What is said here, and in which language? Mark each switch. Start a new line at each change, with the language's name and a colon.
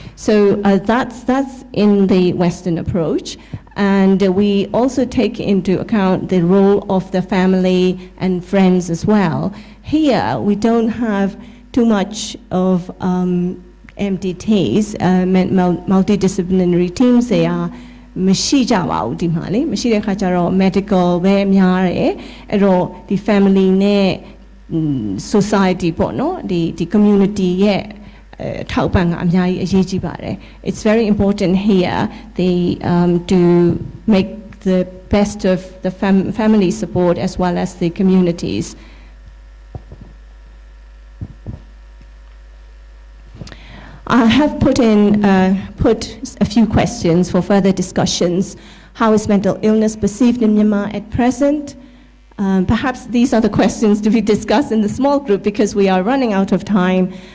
English: So that's in the Western approach. And we also take into account the role of the family and friends as well. Here, we don't have too much of MDTs, multidisciplinary teams. They are
Burmese: မရှိကြပါဘူးဒီမှာလေမရှိတဲ့ခါကျတော့ medical ပဲများတယ်အဲ့တော့ဒီ family နဲ့ society ပေါ့နော်ဒီ community ရဲ့ထောက်ပံ့ကအများကြီးအရေးကြီးပါတယ်
English: It's very important here they to make the best of the family support as well as the communities. I have put a few questions for further discussions. How is mental illness perceived in Myanmar at present? Perhaps these are the questions to be discussed in the small group because we are running out of time.